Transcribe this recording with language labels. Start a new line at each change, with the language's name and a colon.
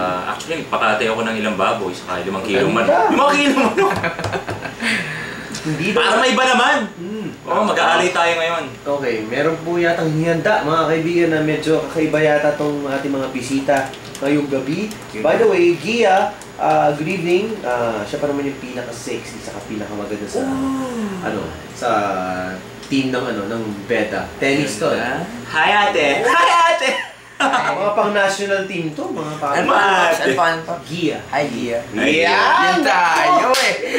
English: Actually,
Filipino: papatay ako ng ilang baboy, saka 5 kilong man. Ganda! 5 kilong manok! Hindi Para may iba naman! Oo, mag-aalay tayo ngayon. Okay, meron po yatang hihanda mga kaibigan na medyo kakaiba yata tong ating mga bisita ngayong gabi.
English: By the way, Gia, good evening.
Filipino: Siya pa naman yung pinaka-sexy saka pinakamaganda sa sa team ng Beda. Tennis to. Hi, ate! Hi, ate! Mga pang-national team to, mga Ano pang... pa? Gia. Hi, Gia. Yan! Yan tayo eh.